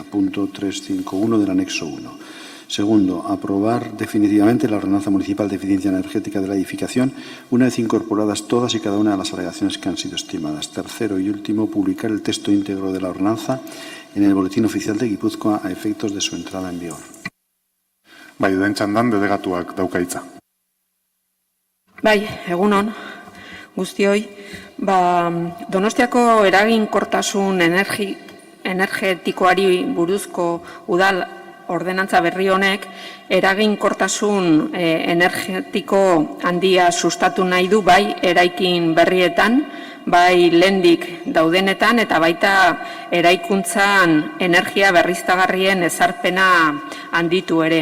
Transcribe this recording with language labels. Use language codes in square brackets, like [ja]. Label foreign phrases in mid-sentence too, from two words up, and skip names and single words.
[es] Punto 351 del anexo 1. Segundo, aprobar definitivamente la Ordenanza Municipal de Eficiencia Energética de la edificación, una vez incorporadas todas y cada una de las alegaciones que han sido estimadas. Tercero y último, publicar el texto íntegro de la ordenanza en el Boletín Oficial de Guipúzcoa a efectos de su entrada en vigor. [eu] Bai, den txandan delegatuak dauka hitza. Bai, egunon, guztioi. Donostiako eraginkortasun energetikoari buruzko udal ordenantza berri honek eraginkortasun energetiko handia sustatu nahi du bai eraikin berrietan, bai lehendik daudenetan eta baita eraikuntzan energia berriztagarrien ezarpena handitu ere.